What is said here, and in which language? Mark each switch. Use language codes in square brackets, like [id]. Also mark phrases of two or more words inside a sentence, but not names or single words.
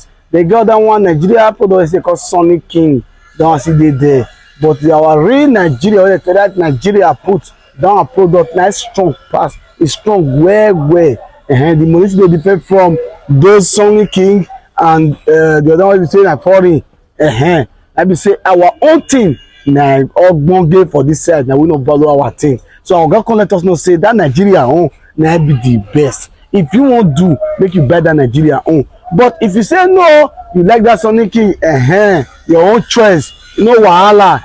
[pcm] They got that one Nigeria product they call Sonic King. Don't see they there, but our real Nigeria, that Nigeria put down a product nice strong pass, is strong well. The money dey different from those Sony King and the other one be say na foreign. I be say our own thing na ogbonge for this side, na we no value our thing. So our oga come let us know say that Nigeria own na be the best. If you wan do, make you buy that Nigeria own. But if you say no, you like that Sony King, your own choice, no wahala.